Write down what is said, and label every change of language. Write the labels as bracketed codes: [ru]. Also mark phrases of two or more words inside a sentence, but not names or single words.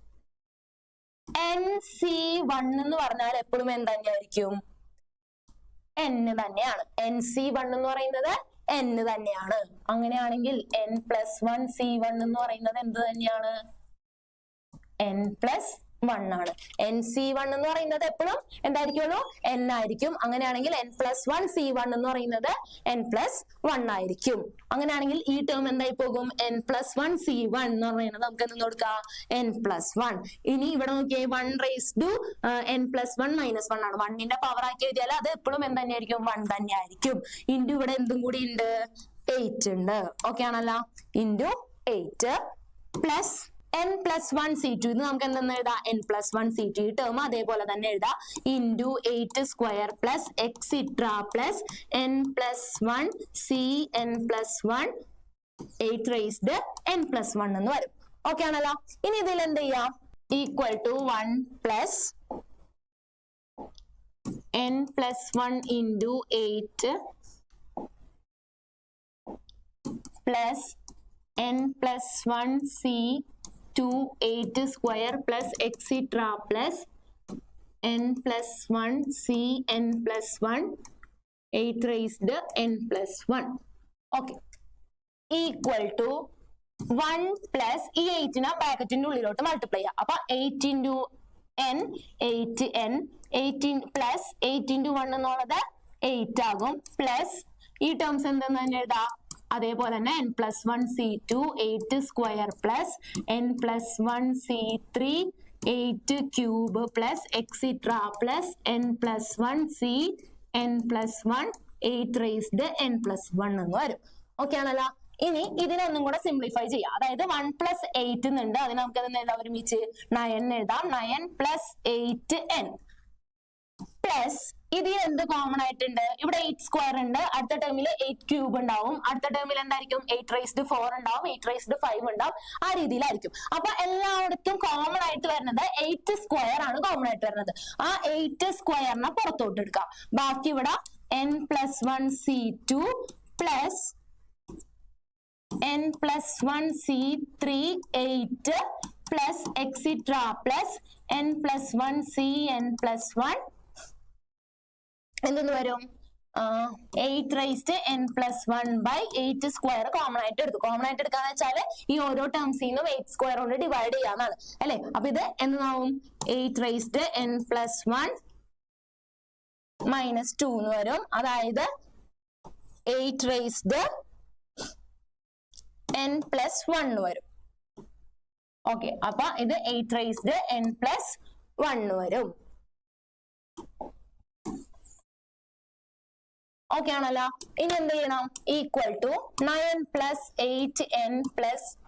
[ml] NC1 എന്ന് പറഞ്ഞാൽ എപ്പോഴും എന്ത് തന്നെയായിരിക്കും n തന്നെയാണ് NC1 എന്ന് പറയുന്നത് n തന്നെയാണ് അങ്ങനെയാണെങ്കിൽ [en] n plus 1 c1 [ml] എന്ന് പറയുന്നത് എന്ത് തന്നെയാണ് [en] n plus 1 [ml] ആണ് NC1 എന്ന് പറയുന്നത് എപ്പോഴും എന്തായിരിക്കുമല്ലോ n ആയിരിക്കും അങ്ങനെയാണെങ്കിൽ n [en] plus 1 c1 [ml] എന്ന് പറയുന്നത് n plus 1 ആയിരിക്കും അങ്ങനെയാണെങ്കിൽ ഈ ടേം എന്തായി പോകും [en] n plus 1 c1 [ml] എന്ന് പറയുന്നത് നമുക്ക് എന്ത് കൊടുക്കാം [en] n plus 1 [ml] ഇനി ഇവിടെ നോക്കിയേ [en] 1 raised to n plus 1 minus 1 [ml] ആണ് 1ന്റെ പവർ ആക്കി എഴുതിയാൽ അത് എപ്പോഴും എന്ത് തന്നെയായിരിക്കും 1 തന്നെയായിരിക്കും ഇൻറ്റു ഇവിടെ എന്തും കൂടി ഉണ്ട് 8 ഉണ്ട് ഓക്കെ ആണല്ലോ [en] into 8 plus n plus 1 c2 [ml] ഇത് നമുക്ക് എന്തെന്ന് എഴുതാം [en] n plus 1 c2 [ml] ഈ ടേം അതേപോലെ തന്നെ എഴുതാം [en] into 8 square plus extra plus n plus 1 c n plus 1 8 raised n plus 1 [ml] എന്ന് വരും ഓക്കെ ആണല്ലോ ഇനി ഇതിൽ എന്ത് ചെയ്യാം [en] equal to 1 plus n plus 1 into 8 plus n plus 1 c 2 8 square plus etc plus n plus 1 c n plus 1 8 raised n plus 1 okay equal to 1 plus [ml] ഈ 8 നെ ബ്രാക്കറ്റിന്റെ ഉള്ളിലോട്ട് മൾട്ടിപ്ലൈ ചെയ്യാം അപ്പൊ [en] 8 into n 8n 18 plus 8 into 1 [ml] എന്നുള്ളത് 8 ആകും പ്ലസ് ഈ ടേംസ് എന്തെന്ന് തന്നെ എഴുതാം അതേപോലെ തന്നെ [en] n plus 1 c2 8 square plus n plus [ml] 1 c3 8 [en] cube plus extra plus n plus 1 c n plus 1 8 raised n plus 1 [ml] എന്ന് വരും ഓക്കെ ആണല്ലോ ഇനി ഇതിനൊന്നും കൂടെ സിംപ്ലിഫൈ ചെയ്യാം അതായത് [en] 1 plus 8 [ml] എന്നുണ്ട് അതിന് നമുക്ക് എന്ത് എഴുതാം ഒരുമിച്ച് 9 എഴുതാം [en] 9 plus 8n [ml] പ്ലസ് ഇതിൽ എന്ത് കോമൺ ആയിട്ടുണ്ട് ഇവിടെ 8 സ്ക്വയർ ഉണ്ട് അടുത്ത ടേമിൽ 8 ക്യൂബ് ഉണ്ടാവും അടുത്ത ടേമിൽ എന്തായിരിക്കും 8 raised 4 ഉണ്ടാവും 8 raised 5 ഉണ്ടാവും ആ രീതിയിലായിരിക്കും അപ്പൊ എല്ലായിടത്തും കോമൺ ആയിട്ട് വരുന്നത് 8 സ്ക്വയർ ആണ് കോമൺ ആയിട്ട് വരുന്നത് ആ 8 സ്ക്വയറിനെ പുറത്തോട്ട് എടുക്കാം ബാക്കി ഇവിടെ [en] n plus 1 c2 [ml] പ്ലസ് [en] n plus 1 c3 8 plus etc plus n plus 1 c n plus 1 [ml] എന്തെന്ന് വരും [en] 8 raised n plus 1 by 8 [ml] സ്ക്വയർ കോമൺ ആയിട്ട് എടുത്തു കോമൺ ആയിട്ട് എടുക്കാന്ന് വെച്ചാല് ഈ ഓരോ ടേംസിൽ നിന്നും 8 സ്ക്വയർ കൊണ്ട് ഡിവൈഡ് ചെയ്യാന്നാണ് അല്ലെ അപ്പൊ ഇത് എന്താവും [en] 8 raised n plus 1 minus 2 [ml] എന്ന് വരും അതായത് [en] 8 raised n plus 1 [ml] വരും ഓക്കെ അപ്പൊ ഇത് [en] 8 raised n plus 1 [ml] വരും ഓക്കെ ആണല്ലോ ഇനി എന്ത് ചെയ്യണം [en] equal to 9 plus 8n plus